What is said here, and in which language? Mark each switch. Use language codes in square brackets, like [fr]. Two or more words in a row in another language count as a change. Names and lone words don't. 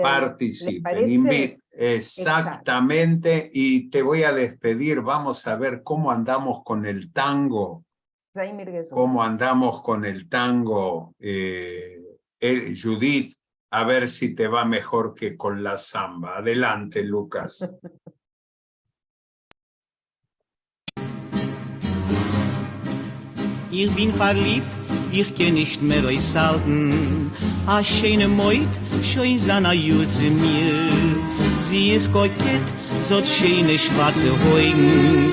[es] Participen, exactamente. Exacto. Y te voy a despedir, vamos a ver cómo andamos con el tango. Cómo andamos con el tango, Judith, a ver si te va mejor que con la samba. Adelante, Lucas. [de] Ich bin verliebt, ich kann nicht mehr aushalten. A schöne Meut, schön seiner Jul zu mir. Sie ist kokett, so schöne schwarze Augen.